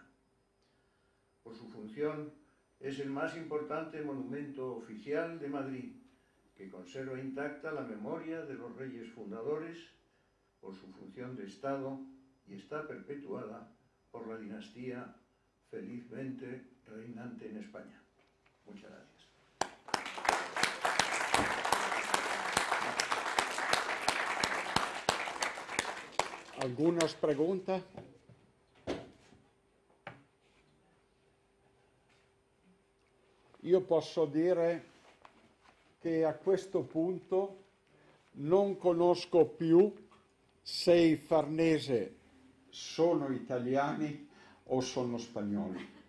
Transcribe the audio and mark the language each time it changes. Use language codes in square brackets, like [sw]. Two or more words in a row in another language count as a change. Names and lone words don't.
[es] Por su función, es el más importante monumento oficial de Madrid, que conserva intacta la memoria de los reyes fundadores por su función de Estado y está perpetuada por la dinastía felizmente reinante en España. Muchas gracias. ¿Algunas preguntas? [it] Io posso dire che a questo punto non conosco più se i Farnese sono italiani o sono spagnoli,